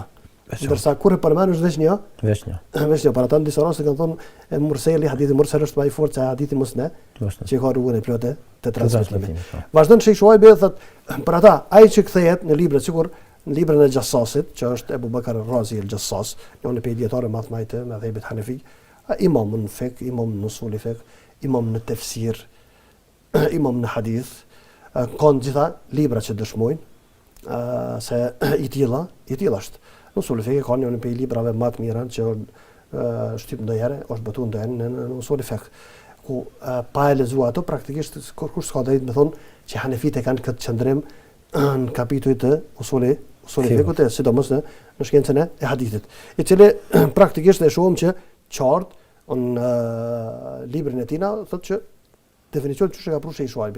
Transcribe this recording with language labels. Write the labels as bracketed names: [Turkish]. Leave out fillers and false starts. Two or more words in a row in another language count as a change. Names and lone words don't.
[Albanian] Ndërsa kur e përmend është veç një. Veç një. Para ta në disa raste kanë thonë murseli, hadithi mursel është më i fortë se hadithi musnad, që ka rrugën e plotë të transmetimit. Vazhdon Sheikh Shuaibi thotë për ata ai që kthehet në libra sikur në librin e Jassasit, që është Ebu Bakar al-Razi al-Jassas, një prej dietarëve më të mëdhenj të mëdhëbit Hanefi, imam në fiqh, imam në usul fiqh, imam në tefsir, imam në hadith, kanë gjitha libra që dëshmojnë se i tilla është. Në usul fiqh kanë një prej librave më të mira që shtyp ndonjëherë, është botuar ndonjëherë në usul fiqh, ku pa e lexuar ato praktikisht kush s'ka drejt të thonë që Hanefit e kanë këtë qëndrim në kapitujt të usuli fikut, sidomos në shkencën e hadithit, i cili praktikisht e shohim që qartë në librin e tina thotë që definicion që ka pru Sheikh Shuaibi.